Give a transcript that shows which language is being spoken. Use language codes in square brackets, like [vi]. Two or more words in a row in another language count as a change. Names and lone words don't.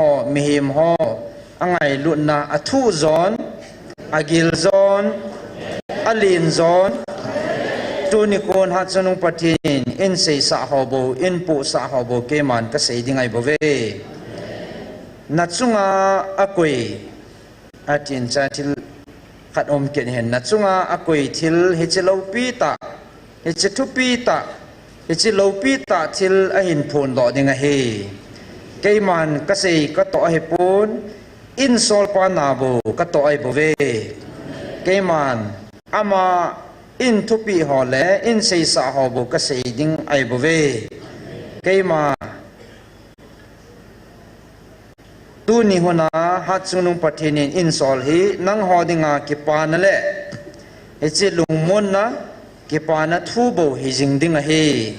[tcz] mihim ho angai lut na athu zon agil zon alin zon tuni kon hat sunung pathin in sei sa hobo in pu sa hobo keman ka sei dingai bove nachunga akoi atin cha thil khat om ken hen nachunga akoi thil hechelo pi ta hechetu pi ta hechelo pi ta thil a hin phun lo dinga he keman ka sei ka to he pun in sol pa na bo ka to ai bove keman ama in thupi ho le in sei sa ho bo ka sei ding ai bove keima tu ni hona hat sunung pathinin in sol hi nang ho dinga ki pa na le echi lungmon na ki pa na thu bo hi jing ding a he